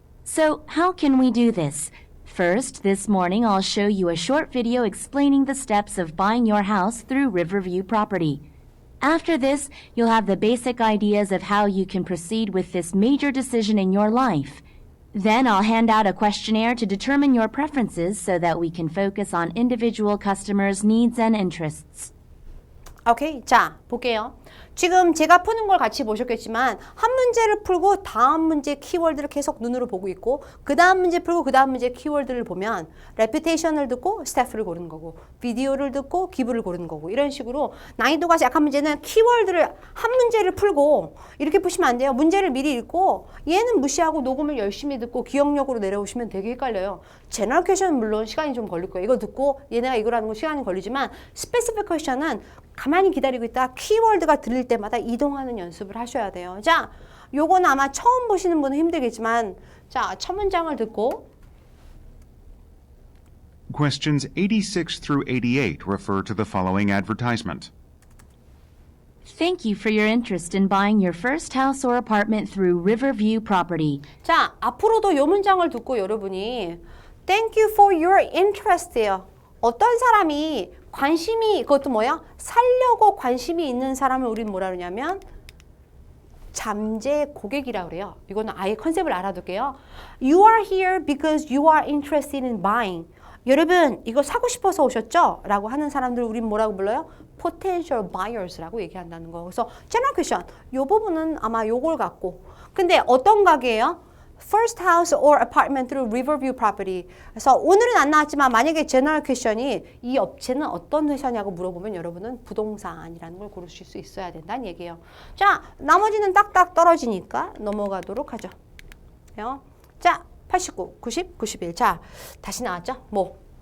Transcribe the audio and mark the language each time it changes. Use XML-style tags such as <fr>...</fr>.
<en>So, how can we do this? First, this morning I'll show you a short video explaining the steps of buying your house through Riverview Property. After this, you'll have the basic ideas of how you can proceed with this major decision in your life. Then I'll hand out a questionnaire to determine your preferences so that we can focus on individual customers' needs and interests.</en> <ko>오케이. 자, 볼게요. 지금 제가 푸는 걸 같이 보셨겠지만 한 문제를 풀고 다음 문제 키워드를 계속 눈으로 보고 있고 그 다음 문제 풀고 그 다음 문제 키워드를 보면 reputation을 듣고 staff를 고르는 거고 비디오를 듣고 기부를 고르는 거고 이런 식으로 난이도가 약한 문제는 키워드를 한 문제를 풀고 이렇게 푸시면 안 돼요. 문제를 미리 읽고 얘는 무시하고 녹음을 열심히 듣고 기억력으로 내려오시면 되게 헷갈려요. 제너럴 퀘션은 물론 시간이 좀 걸릴 거예요. 이거 듣고 얘네가 이거라는 거 시간이 걸리지만 스페시픽 퀘션은 가만히 기다리고 있다가 키워드가 들릴 때마다 이동하는 연습을 하셔야 돼요. 자, 요거는 아마 처음 보시는 분은 힘들겠지만 자, 첫 문장을 듣고</ko> <en>Questions 86 through 88 refer to the following advertisement. Thank you for your interest in buying your first house or apartment through Riverview Property.</en> <ko>자, 앞으로도 요 문장을 듣고 여러분이 Thank you for your interest 예요. 어떤 사람이 관심이 그것도 뭐야? 살려고 관심이 있는 사람을 우리는 뭐라 그러냐면 잠재 고객이라고 그래요. 이거는 아예 컨셉을 알아둘게요.</ko> <en>You are here because you are interested in buying.</en> <ko>여러분 이거 사고 싶어서 오셨죠? 라고 하는 사람들 우린 뭐라고 불러요? Potential buyers 라고 얘기한다는 거. 그래서 general question 이 부분은 아마 요걸 갖고 근데 어떤 가게예요?</ko> <en>First house or apartment through Riverview Property.</en> <ko>그래서 오늘은 안 나왔지만 만약에 general question이 이 업체는 어떤 회사냐고 물어보면 여러분은 부동산이라는 걸 고르실 수 있어야 된다는 얘기예요. 자, 나머지는 딱딱 떨어지니까 넘어가도록 하죠. 자, 89, 90, 91. 자, 다시 나왔죠? 뭐?</ko>